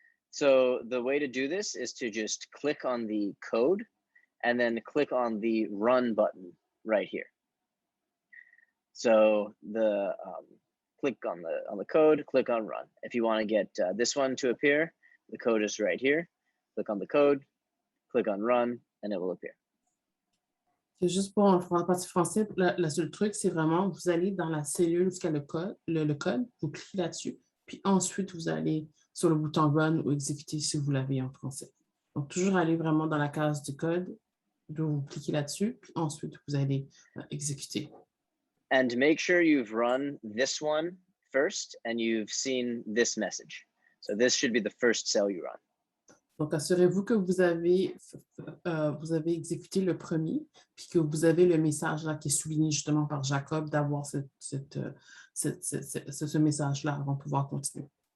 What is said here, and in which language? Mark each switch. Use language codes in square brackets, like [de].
[en] So the way to do this is to just click on the code and then click on the run button right here. So click on the code, click on run. If you want to get this one to appear, the code is right here. Click on the code, click on run, and it will appear. [fr] C'est juste pour en partie français, le seul truc, c'est vraiment, vous allez dans la cellule jusqu'à le code, vous cliquez là-dessus, puis ensuite, vous allez sur le bouton run ou exécuter si vous l'avez en français. Donc, toujours aller vraiment dans la case du code, Vous cliquez là-dessus, puis ensuite, vous allez exécuter. [en] And make sure you've run this one first and you've seen this message. So this should be the first cell you run. [fr] Donc, assurez-vous que vous avez exécuté le premier, puis que vous avez le message là qui est souligné justement par Jacob, d'avoir ce message-là avant de pouvoir continuer.